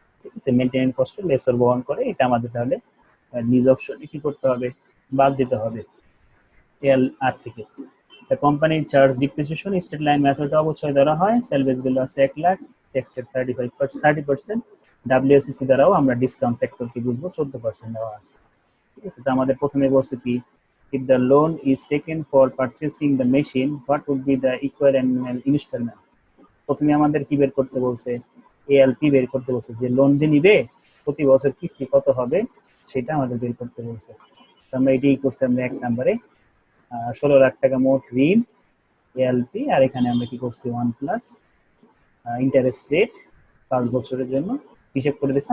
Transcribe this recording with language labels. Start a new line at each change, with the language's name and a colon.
Bangla: ঠিক আছে, maintenance cost lesser বহন করে, এটা আমাদের তাহলে লিজ অপশনে কি করতে হবে, বাদ দিতে হবে এল আর থেকে।
English: the company charge depreciation straight line মেথডে
Bangla: অবশ্যই ধরা হয়। সেলভেজ ভ্যালু আছে 1 লাখ, ট্যাক্স রেট 30%। ডাব্লিউসিসি দ্বারাও আমরা ডিসকাউন্ট ফ্যাক্টর কি বুঝবো, 14% দেওয়া আছে। ঠিক আছে, তো আমাদের প্রথমে বলছে কি,
English: if the loan is taken for purchasing the machine, what would be the equal annual installment?
Bangla: প্রথমে আমাদের কি বের করতে বলছে, এএলপি বের করতে বলছে, যে লোন দিয়ে নিবে প্রতি বছর কিস্তি কত হবে সেটা আমাদের বের করতে বলছে। আমরা এটাই করছি, আমরা 1 নম্বরে 16 লাখ টাকা মোট ঋণ এএলপি, আর এখানে আমরা কি করছি 1 প্লাস ইন্টারেস্ট রেট 5 বছরের জন্য হিসেব করে দিচ্ছি।